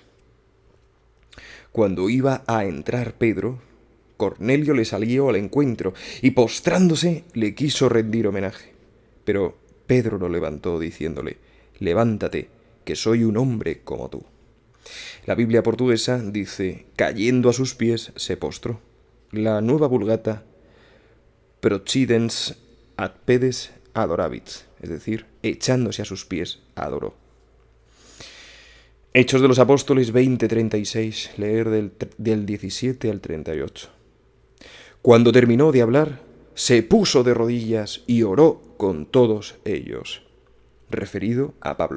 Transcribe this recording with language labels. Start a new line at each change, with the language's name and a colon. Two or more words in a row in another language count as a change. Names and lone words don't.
Spanish: Cuando iba a entrar Pedro, Cornelio le salió al encuentro y postrándose le quiso rendir homenaje. Pero Pedro lo levantó diciéndole: Levántate, que soy un hombre como tú. La Biblia portuguesa dice: cayendo a sus pies se postró.
Latin: La Nueva Vulgata: procidens ad pedes adorabit,
Spanish: es decir, echándose a sus pies adoró. Hechos de los Apóstoles 20:36, leer del 17 al 38. Cuando terminó de hablar, se puso de rodillas y oró con todos ellos, referido a Pablo.